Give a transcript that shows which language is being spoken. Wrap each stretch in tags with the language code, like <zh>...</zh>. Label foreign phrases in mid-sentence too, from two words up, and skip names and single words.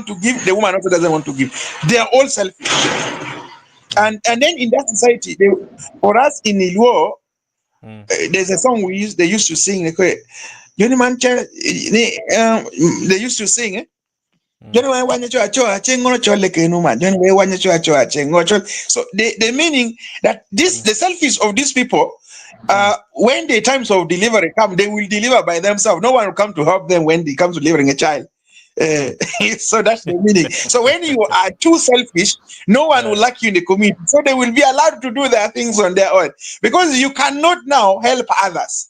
<en>want to give, the woman also doesn't want to give. They are all selfish. mm, And then in that society, for us in Iluo, mm, there's a song they used to sing. Johnny Man, they used to sing. mm,</en> <luo>Johnny Wanya Chua Chua, Chengo Chole Kenuma, Johnny Wanya Chua Chua, Chengo Chole.</luo> <en>So the meaning that mm, the selfish of these people, mm, when the times of delivery come, they will deliver by themselves. No one will come to help them when it comes to delivering a child. Uh, mm. so that's the meaning. So when you are too selfish, no one will uh, like you in the community. So they will be allowed to do their things on their own because you cannot now help others.</en>